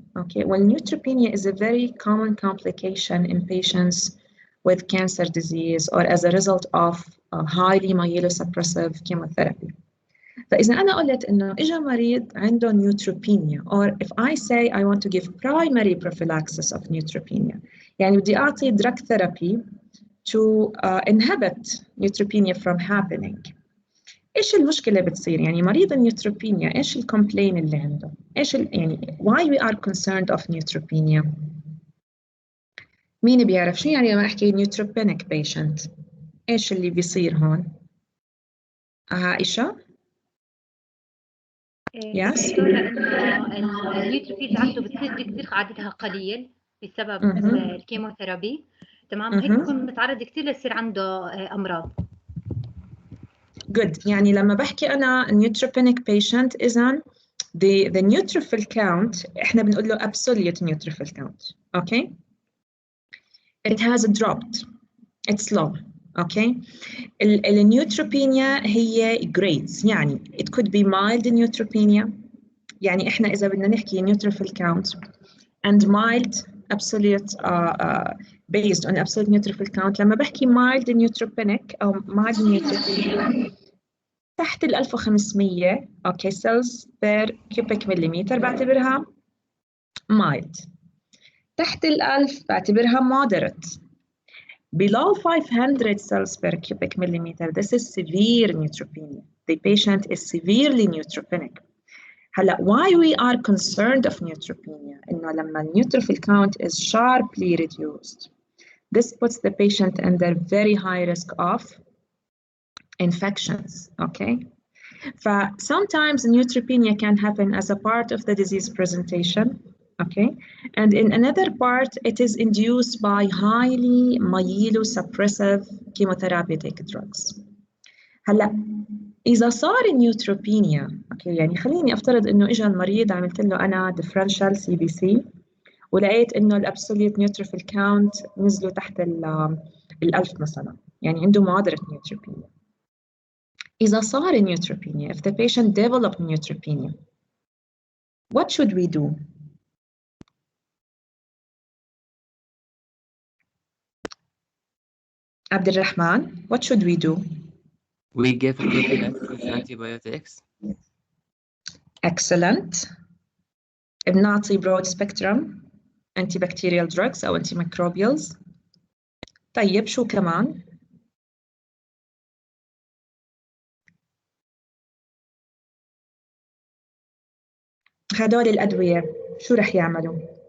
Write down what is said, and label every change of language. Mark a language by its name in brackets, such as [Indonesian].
[English] Okay, well, neutropenia is a very common complication in patients with cancer disease or as a result of highly myelosuppressive chemotherapy. [Arabic] فإذا أنا قلت إنه إجا مريض عنده [English] neutropenia or if I say I want to give primary prophylaxis of neutropenia [Arabic] يعني بدي أعطي [English] drug therapy to inhibit neutropenia from happening. [Arabic] إيش المشكلة بتصير؟ يعني مريض النيوتروبينيا إيش الكومبلين اللي عنده؟ إيش يعني [English] why we are concerned of neutropenia؟ [Arabic] مين بيعرف شو يعني لما أحكي neutropenic patient؟ إيش اللي بيصير هون؟ عائشة؟ [English] Yes. [Arabic] النيوتروفيلز عنده بتصير كثير عددها قليل بسبب الكيموثيرابي تمام هيك بكون متعرض كثير ليصير عنده امراض. [English] Good. [Arabic] يعني لما بحكي أنا neutropenic patient إذن the neutrophil count إحنا بنقول له absolute neutrophil count. [English] Okay? It has dropped. It's low. Okay? [Arabic] النيوتروبينيا هي [English] grades يعني it could be mild neutropenia [Arabic] يعني إحنا إذا بدنا نحكي [English] neutrophil count and mild absolute based on absolute neutrophil count لما بحكي mild neutropenic أو mild neutropenia [Arabic] تحت ال 1500 [English] okay cells per cubic millimeter [Arabic] بعتبرها [English] mild. [Arabic] تحت ال 1000 بعتبرها moderate. [English] Below 500 cells per cubic millimeter, this is severe neutropenia. The patient is severely neutropenic. هلا why we are concerned of neutropenia [Arabic] إنه لما [English] neutrophil count is sharply reduced, this puts the patient under very high risk of infections. Okay. Sometimes neutropenia can happen as a part of the disease presentation. Okay, and in another part, it is induced by highly myelosuppressive chemotherapeutic drugs. [Arabic] هلا إذا صار النيوتروبينيا، أوكي يعني خليني أفترض إنه إجا المريض عملت له أنا differential CBC ولقيت إنه الأبسوليوت نيوتروفيل كاونت نزلوا تحت 1000 مثلا، يعني عنده moderate neutropenia. إذا صار [English] neutropenia, if the patient developed neutropenia, what should we do? Abdulrahman, what should we do? We give prophylactic antibiotics. Excellent. [Arabic] بنعطي [English] broad spectrum antibacterial drugs أو antimicrobials. [Arabic] طيب شو كمان؟ هدول الأدوية شو رح يعملوا؟